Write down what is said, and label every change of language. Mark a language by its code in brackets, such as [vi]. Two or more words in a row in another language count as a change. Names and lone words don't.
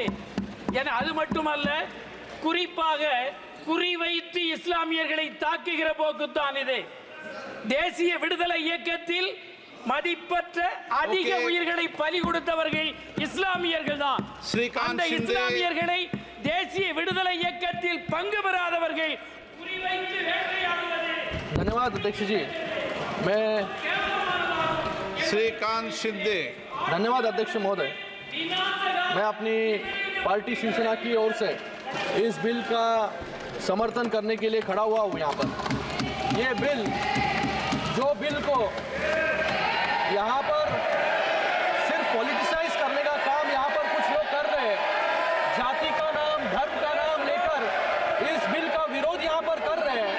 [ta] அது மட்டுமல்ல, குறிப்பாக குறிவைத்து இஸ்லாமியர்களை தாக்குகிற போக்குத்தான் இது. தேசிய விடுதலை இயக்கத்தில் மதிப்பற்ற அதிக உயிர்களை பலி கொடுத்தவர்கள் இஸ்லாமியர்கள் தான். அந்த இஸ்லாமியர்களை தேசிய விடுதலை இயக்கத்தில் பங்கு பெறாதவர்கள் குறிவைத்து வேட்டையாடுவது. [hi] धन्यवाद अध्यक्ष जी। मैं श्रीकांत शिंदे। धन्यवाद अध्यक्ष महोदय। मैं अपनी पार्टी शिवसेना की ओर से इस बिल का समर्थन करने के लिए खड़ा हुआ हूँ यहाँ पर। ये बिल जो बिल को यहाँ पर सिर्फ पॉलिटिसाइज करने का काम यहाँ पर कुछ लोग कर रहे हैं, जाति का नाम धर्म का नाम लेकर इस बिल का विरोध यहाँ पर कर रहे हैं।